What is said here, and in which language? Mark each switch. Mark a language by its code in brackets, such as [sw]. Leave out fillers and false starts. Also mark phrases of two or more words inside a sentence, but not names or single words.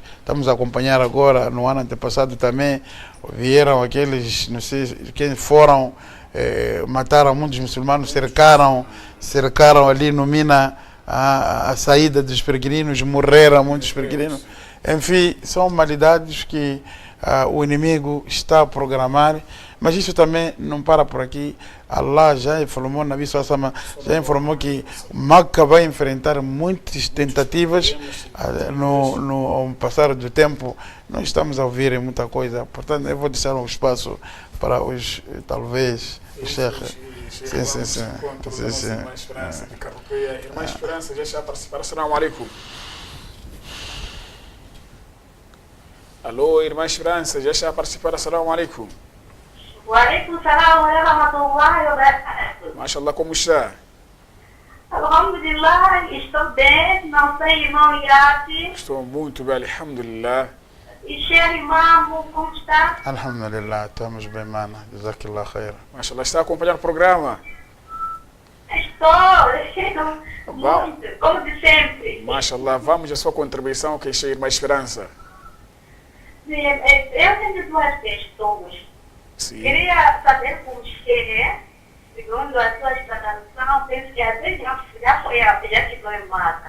[pt] Estamos a acompanhar agora, no ano antepassado também, vieram aqueles, não sei quem foram, mataram muitos muçulmanos, cercaram ali no Mina a saída dos peregrinos, morreram muitos peregrinos. Enfim, são malidades que o inimigo está a programar, mas isso também não para por aqui. Allah já informou, [ar] نبي صلى الله عليه وسلم [pt] já informou que Makkah vai enfrentar muitas tentativas no passar do tempo. Nós estamos a ouvir muita coisa, portanto eu vou deixar um espaço para os, talvez, Sheikh. Sim. Irmã Esperança de Carropeia. Irmã Esperança já está a participar. [ar] السلام عليكم. [pt] Alô, Irmã Esperança, já está a participar. [ar] السلام عليكم. وعليكم سلام ورحمة الله وبركاته. [pt] Mashallah, como está? Alhamdulillah, estou bem, não sei, irmão Yati. Estou muito bem, alhamdulillah. E Sheikh Imam, como está? Alhamdulillah, estamos bem, [ar] mana. جزاك الله خير. [pt] Mashallah, está a acompanhar o programa? estou. Vamos. Muito, como de sempre. Mashallah, vamos à sua contribuição, que é Irmã Esperança. Sim, eu tenho duas questões. Sim. Queria saber com você, segundo a sua explicação, penso que até já foi já ficou em mata.